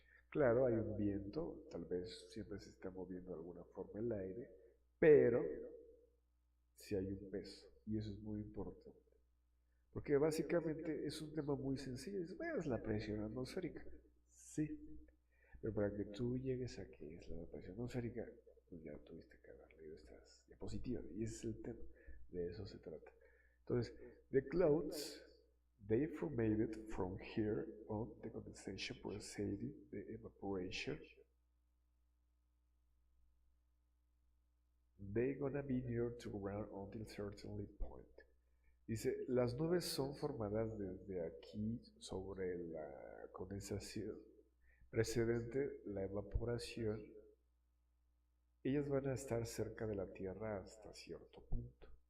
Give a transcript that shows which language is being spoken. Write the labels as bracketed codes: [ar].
[es] Claro, hay un viento, tal vez siempre se está moviendo de alguna forma el aire, pero sí hay un peso. y eso es muy importante. Porque básicamente es un tema muy sencillo. Es la presión atmosférica. Sí, pero para que tú llegues a qué es la presión atmosférica, pues ya tuviste que haber leído estas diapositivas. Y ese es el tema. De eso se trata. Entonces, [en] the clouds, they formed from here on the condensation preceding the evaporation. They gonna be near to ground until certain point. [es] Dice, las nubes son formadas desde aquí sobre la condensación precedente la evaporación. Ellas van a estar cerca de la Tierra hasta cierto punto.